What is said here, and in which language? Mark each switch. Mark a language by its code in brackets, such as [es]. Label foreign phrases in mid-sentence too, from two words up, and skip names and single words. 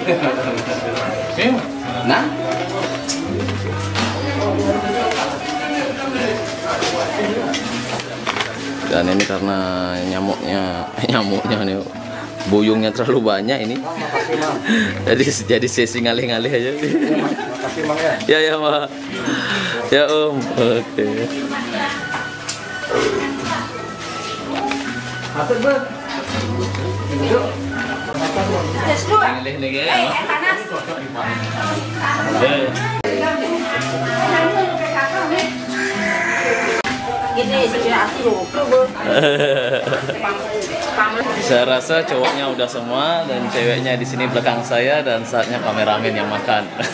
[id] Nah, dan ini karena nyamuknya nih buyungnya terlalu banyak ini. jadi sesi ngalih-ngalih aja. makasih Bang ya. Ya Pak. Ya Om. Oke. Atur, Bang. Duduk. Ngalih nih ya. Saya rasa cowoknya udah semua dan ceweknya di sini belakang saya dan saatnya kameramen yang makan.